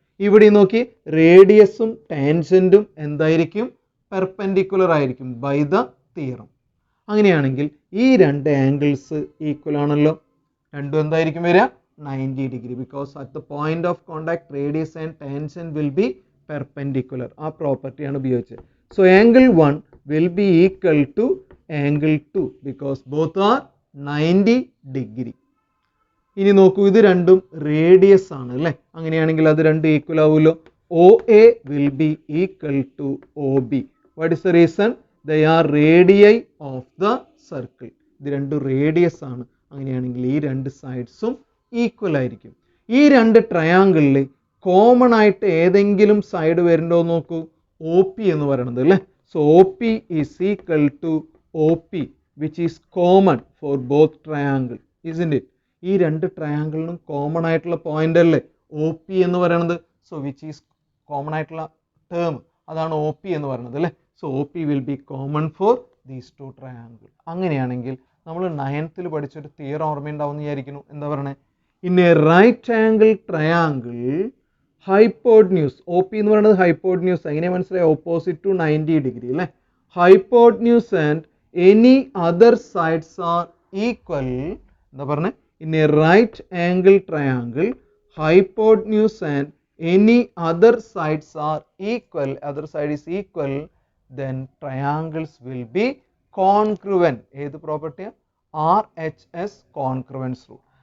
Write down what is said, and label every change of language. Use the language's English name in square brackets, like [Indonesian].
[Malayalam] ഇവിടെ നോക്കി, റേഡിയസും ടാൻജൻറ്റും എന്തായിരിക്കും, പെർപെൻഡിക്കുലർ ആയിരിക്കും [English] By the theorem. [Malayalam] അങ്ങനെയാണെങ്കിൽ ഈ രണ്ട് ആംഗിൾസ് ഈക്വൽ ആണല്ലോ. രണ്ടും എന്തായിരിക്കും വരിക, [English] 90 degree. Because at the point of contact radius and tangent will be perpendicular. [Malayalam] ആ പ്രോപ്പർട്ടിയാണ് ഉപയോഗിച്ചത്. [English] So angle 1 will be equal to angle 2 because both are 90 degree. [Malayalam] ഇനി നോക്കൂ, ഇത് രണ്ടും റേഡിയസ് ആണ് അല്ലേ. അങ്ങനെയാണെങ്കിൽ അത് രണ്ടും ഈക്വൽ ആവുമല്ലോ. [English] O A will be equal to O B. What is the reason, they are radii of the circle. [Malayalam] ഇത് രണ്ടും റേഡിയസ് ആണ്. അങ്ങനെയാണെങ്കിൽ ഈ രണ്ട് സൈഡ്സും ഈക്വൽ ആയിരിക്കും. ഈ രണ്ട് ട്രയാങ്കിളിൽ കോമൺ ആയിട്ട് ഏതെങ്കിലും സൈഡ് വരുന്നുണ്ടോ നോക്കൂ, ഒ പി എന്ന് പറയുന്നത് അല്ലേ. [English] So OP is equal to OP which is common for both triangle, isn't it? [Malayalam] ഈ രണ്ട് ട്രയാങ്കിളിനും കോമൺ ആയിട്ടുള്ള പോയിന്റ് അല്ലേ ഒ പി എന്ന് പറയുന്നത്. [English] so which is common ആയിട്ടുള്ള term, [Malayalam] അതാണ് ഒ പി എന്ന് പറയുന്നത് അല്ലേ. [English] So O P will be common for these two triangle. [Malayalam] അങ്ങനെയാണെങ്കിൽ നമ്മൾ 9th പഠിച്ചൊരു തിയറം ഓർമ്മയുണ്ടാവും എന്ന് വിചാരിക്കുന്നു. എന്താ പറയണേ, [English] In a right angle triangle hypotenuse, O P എന്ന് പറയുന്നത് hypotenuse. [Malayalam] എങ്ങനെ മനസ്സിലായി, ഓപ്പോസിറ്റ് ടു 90 ഡിഗ്രി അല്ലേ. [English] Hypotenuse and any other sides are equal. [Malayalam] എന്താ പറഞ്ഞേ, [English] In a right angle triangle hypotenuse and any other sides are equal, other side is equal, then triangles will be congruent. [Malayalam] ഏത് പ്രോപ്പർട്ടിയാണ്, [English] RHS congruence rule.